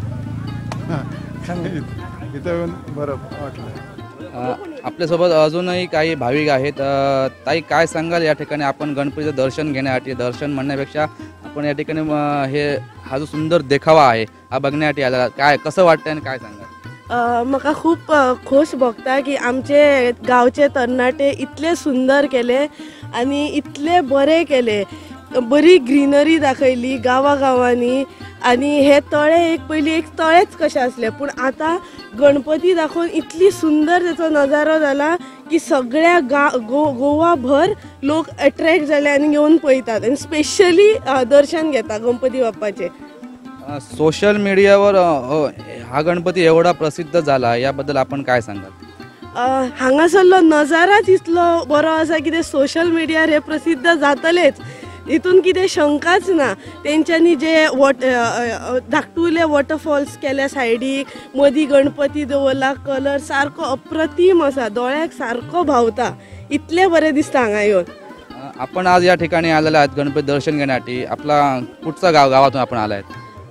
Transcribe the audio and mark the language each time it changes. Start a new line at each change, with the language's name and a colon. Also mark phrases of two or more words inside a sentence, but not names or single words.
Marathi: इथं येऊन बरं वाटलं. आपल्यासोबत अजूनही काही भाविक आहेत. ताई काय सांगाल, या ठिकाणी आपण गणपतीचं दर्शन घेण्यासाठी, दर्शन म्हणण्यापेक्षा आपण या ठिकाणी हा जो सुंदर देखावा आहे हा बघण्यासाठी आला, काय कसं वाटतं आणि काय सांगाल?
Konkani: म्हाका खूप खोस भोगता की आमचे गांवचे तरणाटे इतले सुंदर केले आणि इतले बरे केले. बरी ग्रीनरी दाखयली गांवांनी. आणि हे तळे एक पयलीं एक तळेच कशें आसले, पूण आतां गणपती दाखोवन इतली सुंदर तेचो नजारो जाला की सगळ्या गोवाभर लोक अट्रॅक्ट जाले आनी येवन पळयतात आणि स्पेशली दर्शन घेता गणपती बाप्पाचे.
English: social media
Marathi: हा गणपती एवढा प्रसिद्ध झाला, याबद्दल आपण काय सांगाल?
Konkani: हांगासरलो नजाराच इतलो बरो आसा की ते
English: social media
Konkani: हे प्रसिद्ध जातलेच, हितून कितें शंकाच ना. तेंच्यांनी जे धाकटुले वॉटरफॉल्स केल्या सायडीक, मदीं गणपती दवरला, कलर सारको अप्रतीम आसा, दोळ्याक सारको भावता. इतले बरें दिसता हांगा येवन.
Marathi: आपण आज या ठिकाणी आलेला आहात गणपती दर्शन घेण्यासाठी. आपला कुठचा गावातून आपण आला आहेत?